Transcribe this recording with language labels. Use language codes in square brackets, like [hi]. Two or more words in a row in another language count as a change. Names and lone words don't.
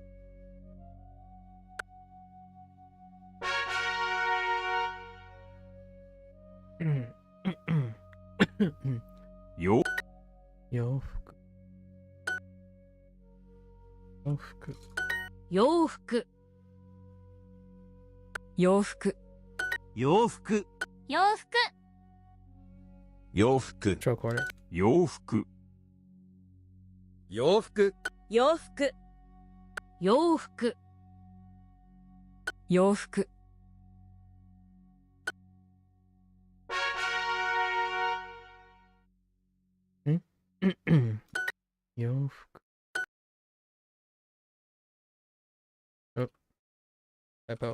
[ja] 洋洋服洋服洋服洋服洋服洋服洋服 [en] Stroke order. [ja] 洋服洋服洋服洋服洋服 [en] 洋服 Oh, typo.